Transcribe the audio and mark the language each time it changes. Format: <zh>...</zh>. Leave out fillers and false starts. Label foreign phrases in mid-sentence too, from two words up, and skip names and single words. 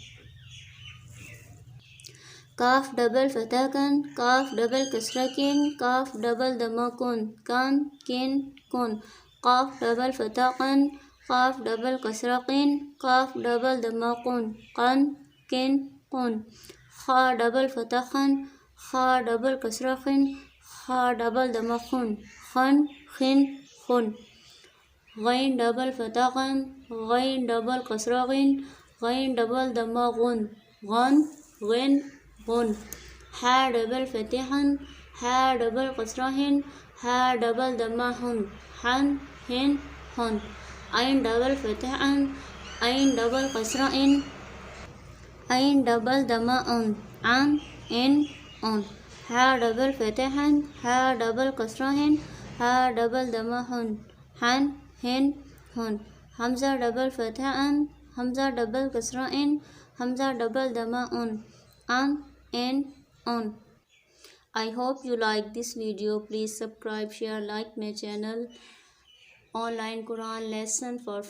<en>Kaf double fatha kan, kaf double kasra kin, kaf double dhamma kun, kan, kin, kun. Qaf double fatha kan, qaf double kasra qin, qaf double dhamma kun, qan, kin, kun. Kha double fatha khan, kha double kasra khin, kha double dhamma khun, khan, khin, khun. Ghain double fatha ghan, ghain double kasra ghin, ghain double dhamma gun, ghan, ghin, gun. Ha double fatha han, ha double kasra hin, ha double dhamma hun, han, hin, hun. Ain double fatha an, ain double kasra in, ain double dhamma un, an, in, un. Ha double fatha han, ha double kasra hin, ha double dhamma hun, han, hin, hun. Hamza double fatha an, hamza double kasra in, hamza double dhamma un, an, in, un. I hope you like this video. Please subscribe, share, like my channel. Online Quran lesson for free.</en>